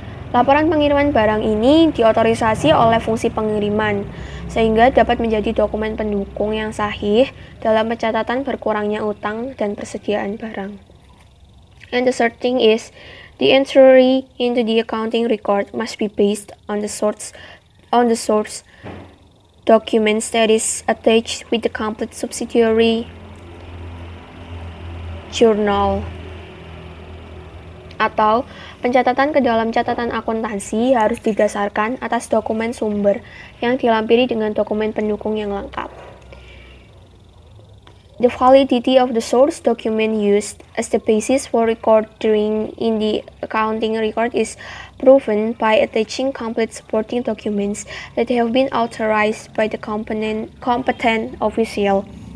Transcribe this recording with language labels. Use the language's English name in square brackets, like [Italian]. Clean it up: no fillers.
[Indonesian] Laporan pengiriman barang ini diotorisasi oleh fungsi pengiriman, sehingga dapat menjadi dokumen pendukung yang sahih dalam pencatatan berkurangnya utang dan persediaan barang. [English] And the third thing is, the entry into the accounting record must be based on the source documents that is attached with the complete subsidiary journal. [Indonesian] Atau pencatatan ke dalam catatan akuntansi harus didasarkan atas dokumen sumber yang dilampiri dengan dokumen pendukung yang lengkap. [English] The validity of the source document used as the basis for recording in the accounting record is proven by attaching complete supporting documents that have been authorized by the competent official.